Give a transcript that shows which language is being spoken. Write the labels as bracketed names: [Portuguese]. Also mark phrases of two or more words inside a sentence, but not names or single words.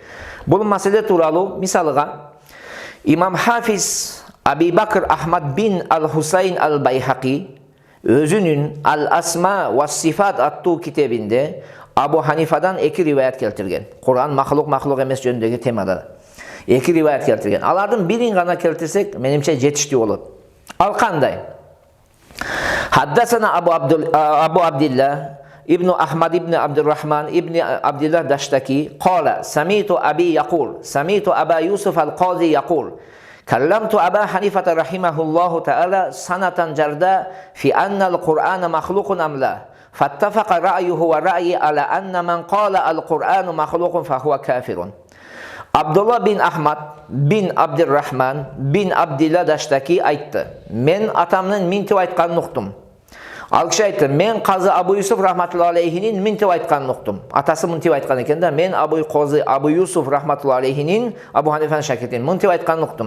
[Kyrgyz] Бул маселе тууралуу мисалга Имам Хафиз Аби Бакр Ахмад бин Ал-Хусайн Ал-Байхақи өзүнүн Ал-Асма ва Сифат аттуу китебинде Абу Ханифадан эки риваят келтирген. Кур'ан махлук эмес жөнүндөгү темада эки риваят келтирген. Алардын бирин гана келтирсек, менимче жетиштүү болот. Ал кандай? [Arabic] Хаддасана Абу Абдилла Ибн Ахмад ибн Абдуррахман ибн Абдилlah Даштаки قال سمعت أبي يقول سمعت أبا يوسف القاضي يقول كلمت أبا حنيفة رحمه الله تعالى سنة جردا في أن القرآن مخلوق أم لا فاتفق رأيه ورأيي على أن من قال القرآن مخلوق فهو كافر. [Kyrgyz] Abdullah bin Ahmad bin Abdurrahman bin Abdillah Daштаки айтты. Мен атамнын минтип айтканын уктум. Ал киши айтты, мен казы Абу Юсуф [Arabic] رحمة الله عليه [Kyrgyz] минтип айтканын уктум. Атасы минтип айткан экен да, мен Абу Юсуф [Arabic] رحمة الله عليه [Kyrgyz] Абу Ханифанын шакиртин минтип айтканын уктум.